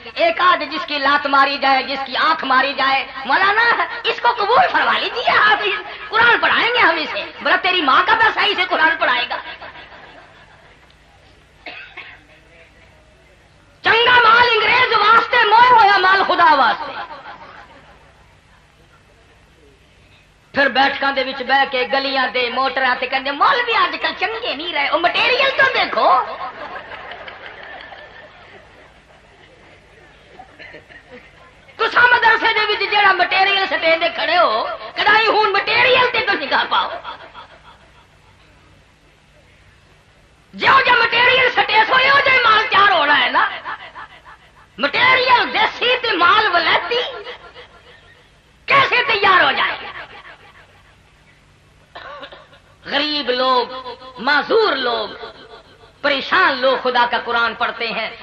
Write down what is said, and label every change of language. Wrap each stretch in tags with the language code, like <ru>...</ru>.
<ur>ایک آدھ جس کی لات ماری جائے, جس کی آنکھ ماری جائے, مولانا اس کو قبول فرما لیجیے, آپ قرآن پڑھائیں گے ہم اسے. بڑا تیری ماں کا پیسہ اسے قرآن پڑھائے گا.</ur> <pa>چنگا مال انگریز واسطے, موہ ہویا مال خدا واسطے. پھر بیٹھکاں دے وچ بہ کے گلیاں دے موٹراں تے کہندے مولوی اج کل چنگے نہیں رہے, او مٹیریل تو دیکھو. تساں مدرسے دے وچ جیڑا مٹیریل سٹے دے کھڑے ہو, کدائی ہون مٹیریل تے تو نگاہ پاؤ. جو مٹیریل سٹے سو ہو جائے مال تیار ہونا ہے نا. مٹیریل دیسی تے مال ولایتی کیسے تیار ہو جائے.</pa> <ur>غریب لوگ, معذور لوگ, پریشان لوگ خدا کا قرآن پڑھتے ہیں.</ur>